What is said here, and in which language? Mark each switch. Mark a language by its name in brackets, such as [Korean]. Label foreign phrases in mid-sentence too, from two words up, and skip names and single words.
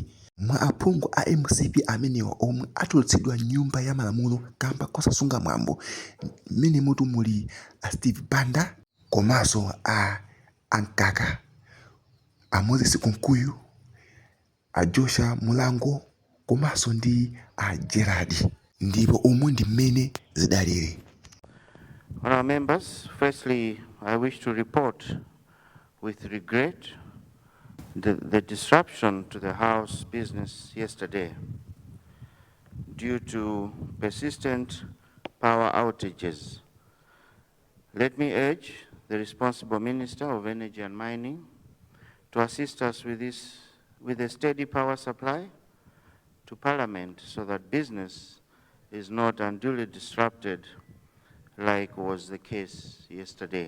[Nyanja] Mwa aphungu a MCP amenewa omwe atulutsidwa nyumba ya malamulo kamba kosasunga mwambo mmene mutu muli a Steve Banda komanso a Ankaka, a Moses Kunkuyu, a Joshua Mulango komanso ndi a Gerard, ndipo omwe ndi mmene zidalire. [English] Honourable members, firstly, I wish to report with regret the disruption to the House business yesterday due to persistent power outages. Let me urge the responsible Minister of Energy and Mining to assist us with a steady power supply to Parliament so that business is not unduly disrupted like was the case yesterday.